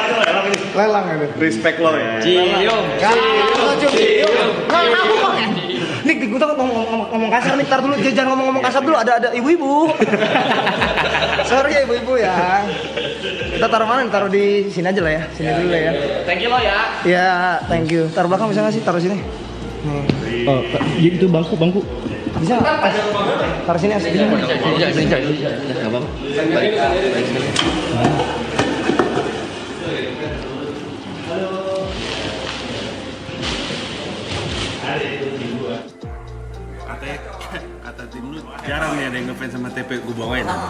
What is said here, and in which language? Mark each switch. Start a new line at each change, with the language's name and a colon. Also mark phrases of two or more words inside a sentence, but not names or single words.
Indonesian: Lelang ya. Respect lo ya. Cium. Cium. Nggak, aku pakai. Nik, gue takut ngomong kasar nih, tar dulu, jangan ngomong kasar dulu, ada ibu-ibu. Sorry ya ibu-ibu ya. Kita taruh mana? Taruh di sini aja lah ya, sini dulu lah ya.
English: Thank you
Indonesian: lo ya. Ya,
English: thank you.
Indonesian: Taruh belakang bisa nggak sih? Taruh sini. Nih. Oh, itu bangku. Bisa nggak? Taruh sini asli. Enggak apa-apa. Balik sini. Kata tim lu jarang nih ada yang ngefans sama TP gue bawain.